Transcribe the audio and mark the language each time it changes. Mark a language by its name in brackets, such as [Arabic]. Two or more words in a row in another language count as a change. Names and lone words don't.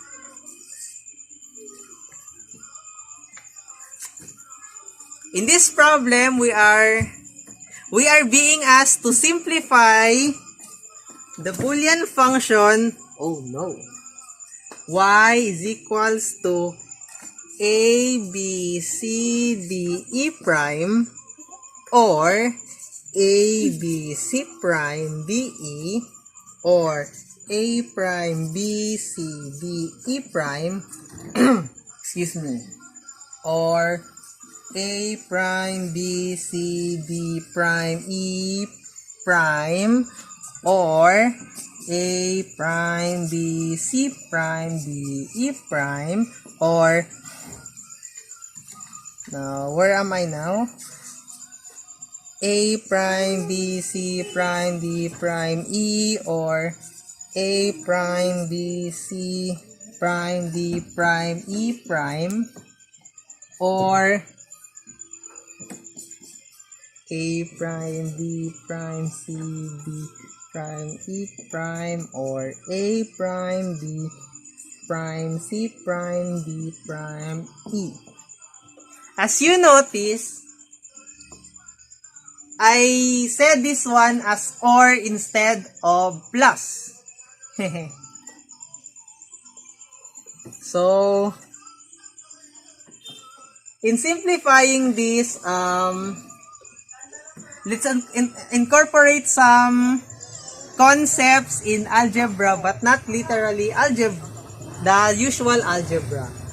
[English] In this problem, we are being asked to simplify the Boolean function, y is equals to a, b, c, d, e prime, or a, b, c prime, d, e, or a prime, b, c, d, e prime, excuse me, or a prime, b, c, d prime, e prime, or a prime, b, c prime, d, e prime, or, now, where am I now? A prime, b, c prime, d prime, e, or a prime, b, c prime, d prime, e prime, or a prime, b prime, c, d prime, e prime, or a prime, b prime, c prime, d prime, e. As you notice, I said this one as or instead of plus. So, in simplifying this, let's incorporate some concepts in algebra, but not literally algebra, the usual algebra.